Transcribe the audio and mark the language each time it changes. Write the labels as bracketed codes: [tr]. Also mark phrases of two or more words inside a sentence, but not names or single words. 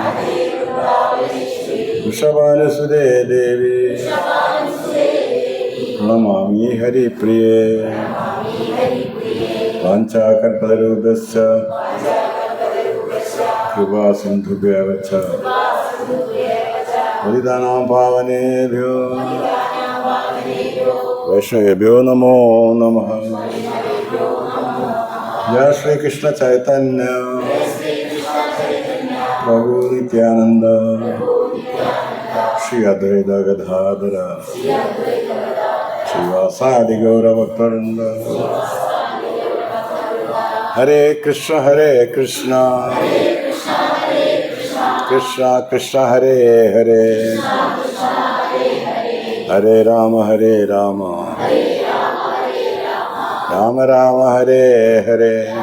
[sa] वृषभानुसुदे देवी प्रणमामि हरि प्रिये वाञ्छा कल्पतरुभ्यस्य कृपा सिन्धुभ्यवच परिदानम् पावनेभ्यो वैष्णवेभ्यो नमो नमः. Jai Shri Krishna Chaitanya Prabhu Nityananda ശ്രീ അദ്വൈത ഗദാധര ശ്രീവാസാദി ഗൗരഭക്തവൃന്ദ. ഹരേ കൃഷ്ണ കൃഷ്ണ കൃഷ്ണ ഹരേ ഹരേ, ഹരേ രാമ രാമ രാമ ഹരേ ഹരേ.